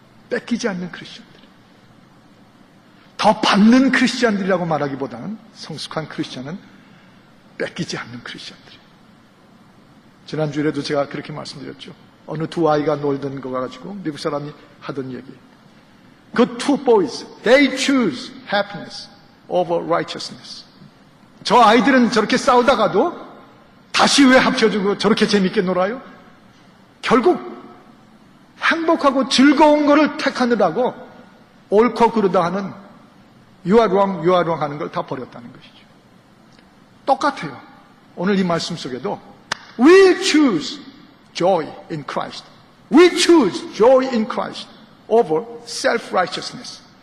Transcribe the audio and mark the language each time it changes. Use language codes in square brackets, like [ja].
[ko] 뺏기지 않는 크리스찬들이에요. 더 받는 크리스찬들이라고 말하기보다는 성숙한 크리스찬은 뺏기지 않는 크리스찬들이에요. 지난주에도 제가 그렇게 말씀드렸죠. 어느 두 아이가 놀던 거 가지고 미국 사람이 하던 얘기. [en] 그 two boys, they choose happiness over righteousness. [ko] 저 아이들은 저렇게 싸우다가도 다시 왜 합쳐주고 저렇게 재밌게 놀아요? 결국 행복하고 즐거운 거를 택하느라고 옳고 그르다 하는 [en] you are wrong [ko] 하는 걸 다 버렸다는 것이죠. 똑같아요. 오늘 이 말씀 속에도 [en] we choose joy in Christ. We choose joy in Christ over self-righteousness.